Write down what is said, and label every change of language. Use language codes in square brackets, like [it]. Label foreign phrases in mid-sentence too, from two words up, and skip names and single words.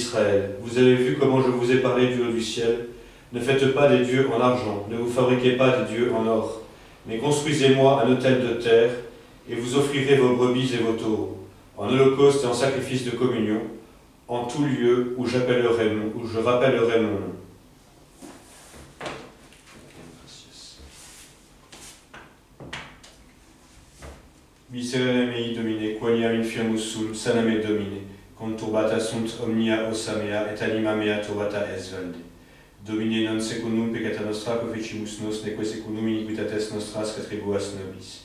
[fr] Vous avez vu comment je vous ai parlé du haut du ciel. Ne faites pas des dieux en argent, ne vous fabriquez pas des dieux en or, mais construisez-moi un autel de terre, et vous offrirez vos brebis et vos taureaux, en holocauste et en sacrifice de communion, en tout lieu où je rappellerai mon nom. [la] Miserere mei Domine, quoniam infirmus sum, saname Domine, conturbata sunt omnia ossa mea, et anima mea turbata es valde. Domine non secundum peccata nostra confecimus nos, neque secundum iniquitates nostras catribuas nobis.